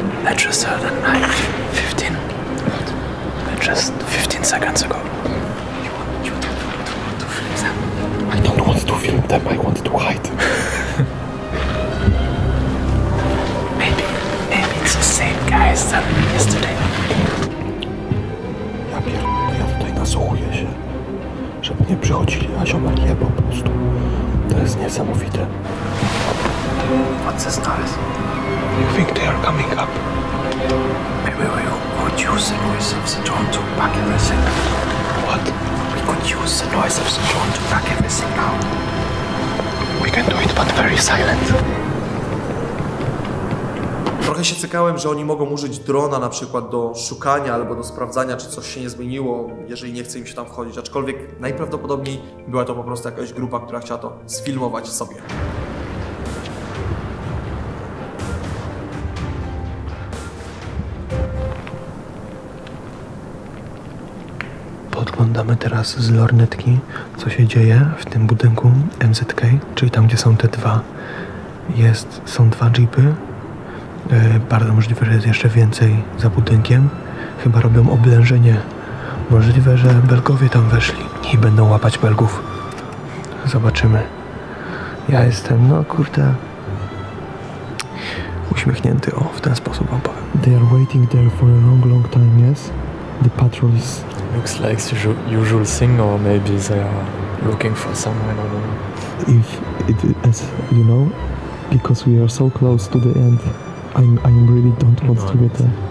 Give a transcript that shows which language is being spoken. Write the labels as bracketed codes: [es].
[en] I just heard at night 15. Just 15 seconds ago. You don't want to film them. I don't want to film them, I want to hide. Maybe it's the same guys that yesterday. [pl] Ja pierdolę, ja tutaj nasłuchuję się, żeby nie przychodzili, a ziomal je po prostu. To jest niesamowite. [en] What's this noise? You think they are coming up? Maybe we could use the noise of the drone to back everything. What? We could use the noise of the drone to back everything now. We can do it, but very silent. [pl] Trochę się cykałem, że oni mogą użyć drona na przykład do szukania albo do sprawdzania, czy coś się nie zmieniło, jeżeli nie chce im się tam wchodzić. Aczkolwiek najprawdopodobniej była to po prostu jakaś grupa, która chciała to sfilmować sobie. Podglądamy teraz z lornetki, co się dzieje w tym budynku MZK, czyli tam, gdzie są te dwa. Są dwa jeepy. Bardzo możliwe, że jest jeszcze więcej za budynkiem. Chyba robią oblężenie. Możliwe, że Belgowie tam weszli i będą łapać Belgów. Zobaczymy. Ja jestem, no kurde, uśmiechnięty, w ten sposób wam powiem. [en] They are waiting there for a long, long time, yes? The patrol is... Looks like the usual thing, or maybe they are looking for someone, I don't know. If it is, you know, because we are so close to the end, I really don't want to get there.